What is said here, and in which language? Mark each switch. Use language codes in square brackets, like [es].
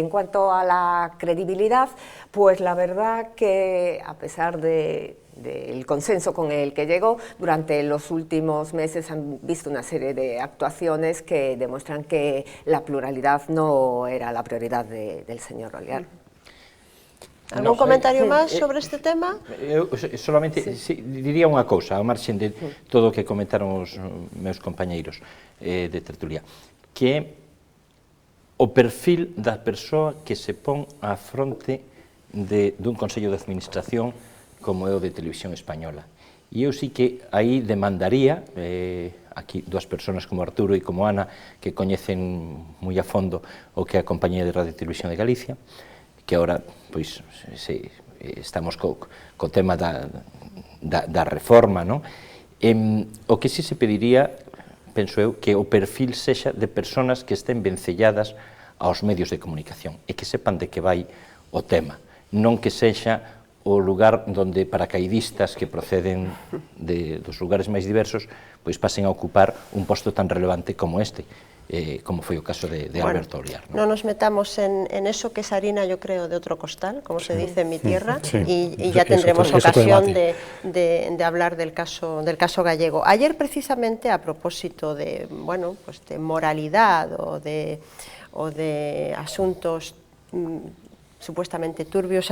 [es] Y en cuanto a la credibilidad, pues la verdad que a pesar del consenso con el que llegó, durante los últimos meses han visto una serie de actuaciones que demuestran que la pluralidad no era la prioridad del señor Oliar. [gl] ¿Algún comentario máis sobre este tema? Eu solamente diría unha cousa, ao marxen de todo o que comentaron os meus compañeiros de tertulia, que é o perfil da persoa que se pon á fronte dun Consello de Administración como é o de Televisión Española. E eu sí que aí demandaría, aquí dúas persoas como Arturo e como Ana, que coñecen moi a fondo o que é a Compañía de Radio e Televisión de Galicia, que agora pois, estamos co tema da reforma, non? O que sí se pediría, penso eu, que o perfil sexa de persoas que estén vencelladas aos medios de comunicación e que sepan de que vai o tema, non que sexa o lugar donde paracaidistas que proceden dos lugares máis diversos pois pasen a ocupar un posto tan relevante como este, como foi o caso de Alberto Oliar. [es] No nos metamos en eso, que es harina, yo creo, de otro costal, como se dice en mi tierra, y ya tendremos ocasión de hablar del caso gallego. Ayer, precisamente, a propósito de, bueno, pues de moralidad o de asuntos supuestamente turbios.